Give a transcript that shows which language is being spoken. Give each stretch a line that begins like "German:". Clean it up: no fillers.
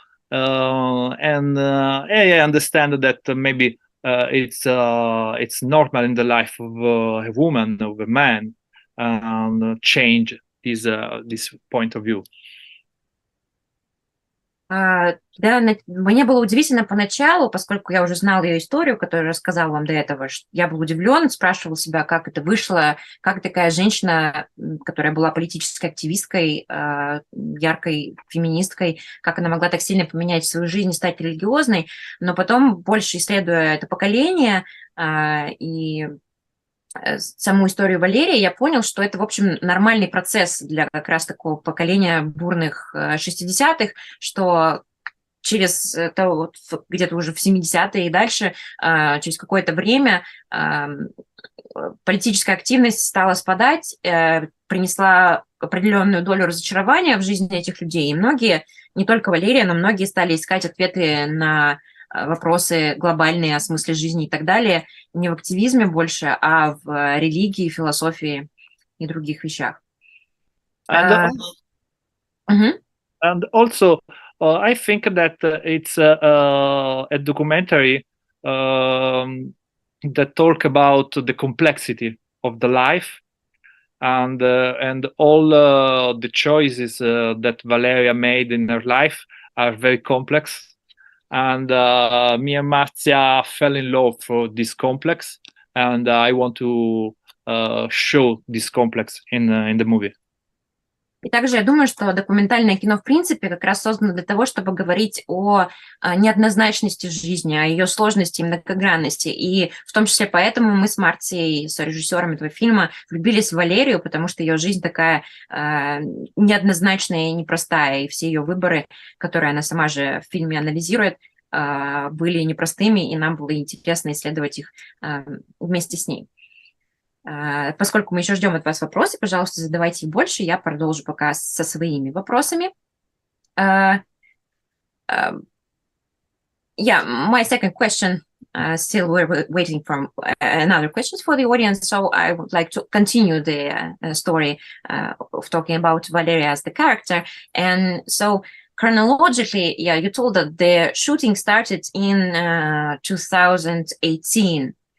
English: I understand that maybe it's normal in the life of a woman, of a man, change this point of view.
Russian: Да, мне было удивительно поначалу, поскольку я уже знала ее историю, которую рассказала вам до этого. Я был удивлен, спрашивал себя, как это вышло, как такая женщина, которая была политической активисткой, яркой феминисткой, как она могла так сильно поменять свою жизнь и стать религиозной. Но потом, больше исследуя это поколение и саму историю Валерии, я понял, что это, в общем, нормальный процесс для как раз такого поколения бурных 60-х, что через где-то уже в 70-е и дальше, через какое-то время политическая активность стала спадать, принесла определенную долю разочарования в жизни этих людей. И многие, не только Валерия, но многие стали искать ответы на вопросы глобальные о смысле жизни и так далее, не в активизме больше, а в религии, философии и других вещах.
English: And also, I think that it's a documentary that talk about the complexity of the life and all the choices that Valeria made in her life are very complex. And me and Marzia fell in love for this complex, and I want to show this complex in the movie.
Russian: И также я думаю, что документальное кино, в принципе, как раз создано для того, чтобы говорить о неоднозначности жизни, о ее сложности и многогранности. И в том числе поэтому мы с Марцией, с режиссером этого фильма, влюбились в Валерию, потому что ее жизнь такая неоднозначная и непростая, и все ее выборы, которые она сама же в фильме анализирует, были непростыми, и нам было интересно исследовать их вместе с ней. Поскольку мы еще ждем от вас вопросы, пожалуйста, задавайте их больше, я продолжу пока со своими вопросами.
English: Yeah, my second question, still we're waiting for another questions for the audience, so I would like to continue the story of talking about Valeria as the character. And so chronologically, yeah, you told that the shooting started in 2018.